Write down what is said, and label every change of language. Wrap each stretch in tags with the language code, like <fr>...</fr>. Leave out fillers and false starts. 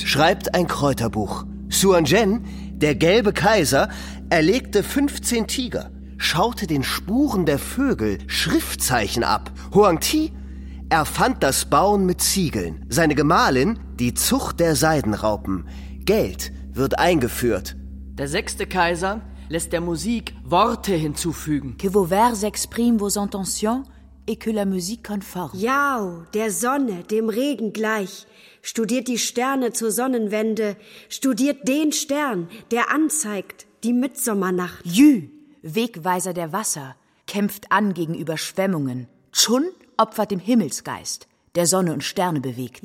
<de>schreibt ein Kräuterbuch. Xuan Zhen, der gelbe Kaiser, erlegte 15 Tiger, schaute den Spuren der Vögel Schriftzeichen ab. Huang Ti erfand das Bauen mit Ziegeln, seine Gemahlin die Zucht der Seidenraupen. Geld wird eingeführt. Der sechste Kaiser lässt der Musik Worte hinzufügen.</de> <fr>Que vos vers s'expriment vos intentions et que la musique conforme.</fr> <de>Yao, der Sonne, dem Regen gleich. Studiert die Sterne zur Sonnenwende, studiert den Stern, der anzeigt die Mitsommernacht. Yu, Wegweiser der Wasser, kämpft an gegen Überschwemmungen. Chun opfert dem Himmelsgeist, der Sonne und Sterne bewegt.</de>